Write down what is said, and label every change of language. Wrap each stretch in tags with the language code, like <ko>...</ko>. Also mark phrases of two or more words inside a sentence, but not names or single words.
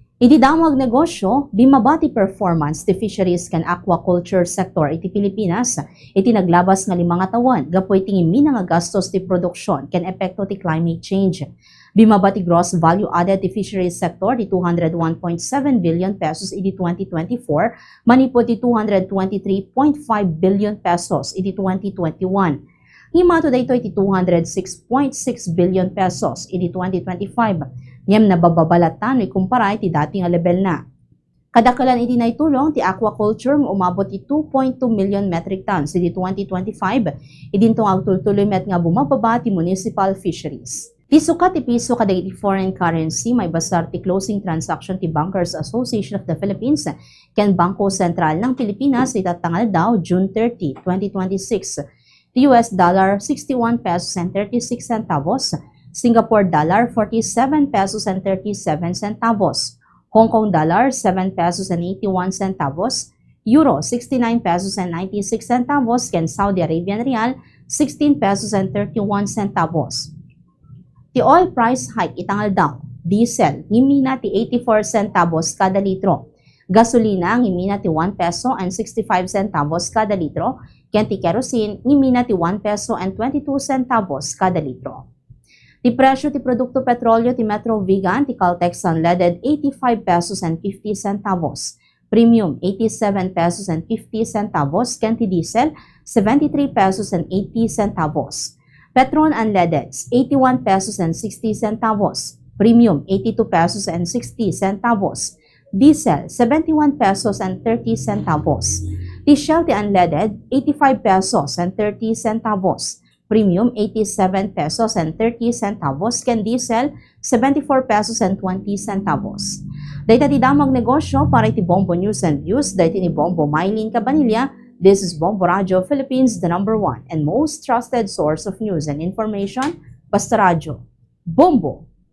<ilo>Ididamag negosyo, di mabati performance ti fisheries kan</ilo> <en>aquaculture sector</en> <ilo>iti Pilipinas, iti naglabas nga 5 taon, gapoy tingin nga gastos ti produksyon ken epekto ti</ilo> <en>climate change.</en> <ilo>Bimabati</ilo> <en>gross value added</en> <ilo>ti</ilo> <en>fisheries sector</en> <ilo>di 201.7</ilo> <en>billion pesos</en> <ilo>iti 2024, manipod ti 223.5</ilo> <en>billion pesos</en> <ilo>iti 2021. Himato dayto iti 206.6</ilo> <en>billion pesos</en> <ilo>iti 2025. Yem nabababalatan no ikumpara iti dati nga level na. Kadakalan iti naitulong ti aquaculture nga umabot ti 2.2</ilo> <en>million metric tons</en> <ilo>iti 2025, idintong agtultuloy met nga bumababa ti</ilo> <en>municipal fisheries.</en> <ilo>Ti sukat ti piso kada iti</ilo> <en>foreign currency</en> <ilo>may basar ti</ilo> <en>closing transaction</en> <ilo>ti Bankers Association of the Philippines ken Bangko Sentral ng Pilipinas itatangal daw June 30, 2026.</ilo> <en>The US dollar 61 pesos and 36 centavos, Singapore dollar 47 pesos and 37 centavos, Hong Kong dollar 7 pesos and 81 centavos, Euro 69 pesos and 96 centavos, ken Saudi Arabian Rial 16 pesos and 31 centavos. The oil price hike</en> <ilo>itangal daw, diesel ngimina ti 84 centavos kada litro, gasolina ngimina ti 1 peso and 65 centavos kada litro, ken ti kerosene ngimina ti 1 peso and 22 centavos kada litro. Ti presyo ti produkto petrolyo ti Metro Vigan ti Caltex unleaded 85 pesos and 50 centavos, premium 87 pesos and 50 centavos, ken ti diesel 73 pesos and 80 centavos.</ilo> <en>Petron unleaded 81 pesos and 60 centavos, premium 82 pesos and 60 centavos, diesel 71 pesos and 30 centavos. Ti Shell ti unleaded 85 pesos and 30 centavos, premium 87 pesos and 30 centavos, ken diesel 74 pesos and 20 centavos.</en> <ilo>Dayta ti damag negosyo para iti Bombo News and Views, dayta ni Bombo Maylin Cabanilla.</ilo> <en>This is Bombo Radio Philippines, the #1 and most trusted source of news and information. Basta Radio. Bombo!</en>